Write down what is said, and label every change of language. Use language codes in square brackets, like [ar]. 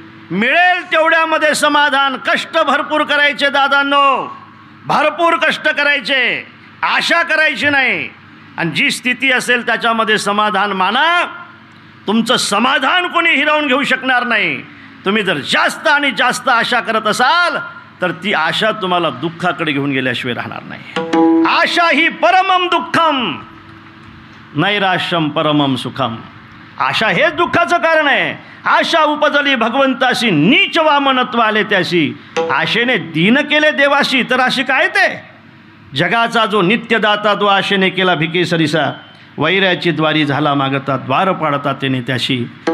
[mr] मिळेल तेवढ्यामध्ये समाधान. कष्ट भरपूर करायचे दादांनो, भरपूर कष्ट करायचे, आशा करायची नाही. आणि जी स्थिती असेल त्याच्यामध्ये समाधान माना. तुमचं समाधान कोणी हिरावून घेऊ शकणार नाही. तुम्ही जर जास्त आणि जास्त आशा करत असाल तर ती आशा तुम्हाला दुःखाकडे घेऊन गेल्याशिवाय राहणार नाही. [sa] आशा ही परमम दुःखम नैराश्यम परमम सुखम. [mr] आशा हेच दुःखाचं कारण आहे. आशा उपजली भगवंताशी, नीच वामनत्व आले त्याशी. आशेने दीन केले देवाशी, तर अशी काय ते जगाचा जो नित्यदाता तो आशेने केला भिकेसरीसा. वैराची द्वारी झाला मागता, द्वार पाडता तेने त्याशी.